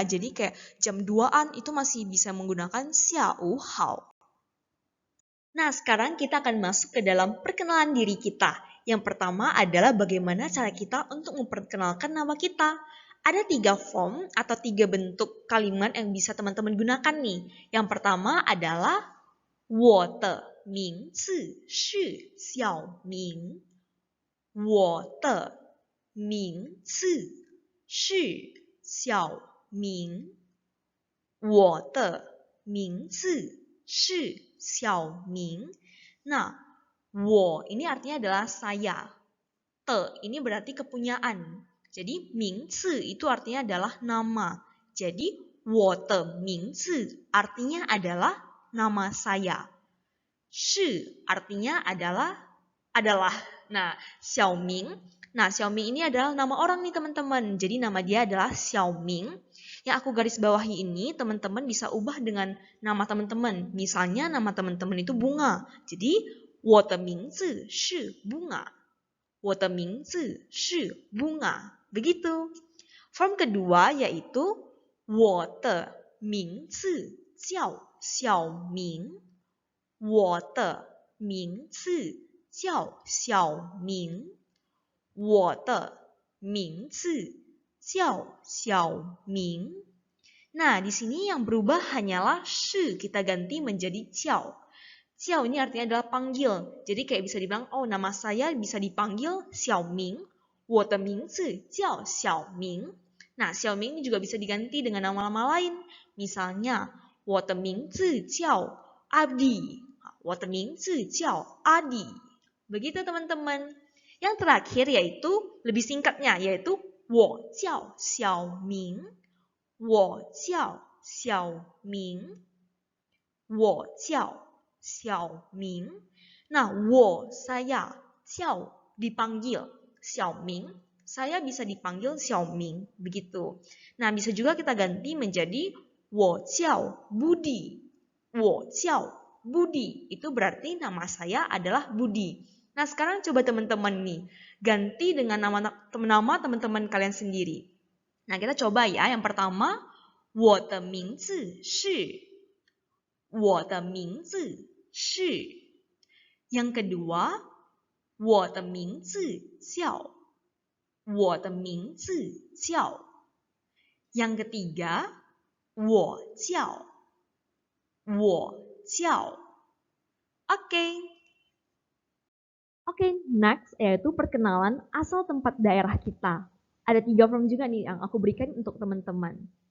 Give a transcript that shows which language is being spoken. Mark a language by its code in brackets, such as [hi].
[id] Jadi kayak jam 2-an itu masih bisa menggunakan [zh] 下午好. [id] Nah, sekarang kita akan masuk ke dalam perkenalan diri kita. Yang pertama adalah bagaimana cara kita untuk memperkenalkan nama kita. Ada 3 form atau 3 bentuk kalimat yang bisa teman-teman gunakan nih. Yang pertama adalah [zh] 我的名字是小明。我的名字是小明。我的名字是小明. [id] Nah, 我 ini artinya adalah saya. Te ini berarti kepunyaan. Jadi 名字 itu artinya adalah nama. Jadi 我的名字 artinya adalah nama saya. Shi artinya adalah. Nah, Xiaoming. Nah, Xiaoming ini adalah nama orang nih teman-teman. Jadi nama dia adalah Xiaoming. Yang aku garis bawahi ini teman-teman bisa ubah dengan nama teman-teman. Misalnya nama teman-teman itu Bunga. [zh] Jadi 我的名字是 Bunga. 我的名字是 Bunga. Begitu. [id] Form kedua yaitu [zh] 我的名字叫小明。我的名字叫小明，我的名字叫小明. [id] Nah, di sini yang berubah hanyalah shi, kita ganti menjadi jiao. Jiao ini artinya adalah panggil. Jadi kayak bisa dibilang, oh nama saya bisa dipanggil Xiaoming. [zh] 我的名字叫小明. [id] Nah, Xiaoming ini juga bisa diganti dengan nama-nama lain. Misalnya, [zh] 我的名字叫阿弟. 我的名字叫阿弟. [id] Begitu teman-teman. Yang terakhir yaitu lebih singkatnya, yaitu [zh] 我叫小明. 我叫小明，我叫小明. [id] Nah, 我 saya, 叫 dipanggil, 小明 saya bisa dipanggil Xiaoming, begitu. Nah, bisa juga kita ganti menjadi [zh] 我叫 [id] Budi. [zh] 我叫 [id] Budi, itu berarti nama saya adalah Budi. Nah, sekarang coba teman-teman nih, ganti dengan nama teman-teman kalian sendiri. Nah, kita coba ya. Yang pertama, [zh] 我的名字是. 我的名字是. [id] Yang kedua, [zh] 我的名字叫. 我的名字叫. [id] Yang ketiga, [zh] 我叫. 我叫. [id] Oke, next yaitu perkenalan asal tempat daerah kita. Ada 3 form juga nih yang aku berikan untuk teman-teman.